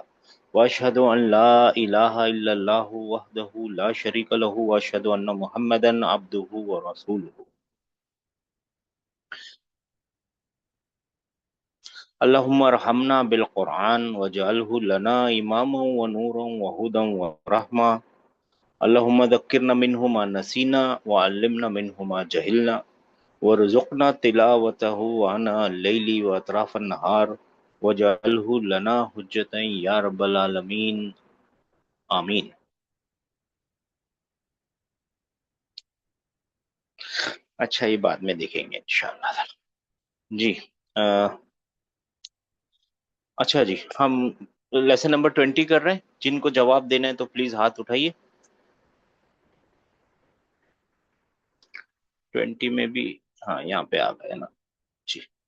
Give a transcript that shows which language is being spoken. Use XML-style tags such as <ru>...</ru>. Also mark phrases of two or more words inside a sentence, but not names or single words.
<ar>وأشهد أن لا إله إلا الله وحده لا شريك له وأشهد أن محمدا عبده ورسوله. اللهم ارحمنا بالقرآن واجعله لنا إماما ونورا وهدى ورحمة. اللهم ذكرنا منه ما نسينا وعلمنا منه ما جهلنا وارزقنا تلاوته آناء الليل وأطراف النهار واجعله لنا حجة يا رب العالمين. आमीन।</ar> <hi>अच्छा, ये बाद में देखेंगे इंशाअल्लाह जी। अ, अच्छा जी, हम</hi> <en>lesson number</en> <hi>20 कर रहे हैं। जिनको जवाब देना है तो प्लीज हाथ उठाइए। 20 में भी, हाँ यहाँ पे आ गए ना जी।</hi>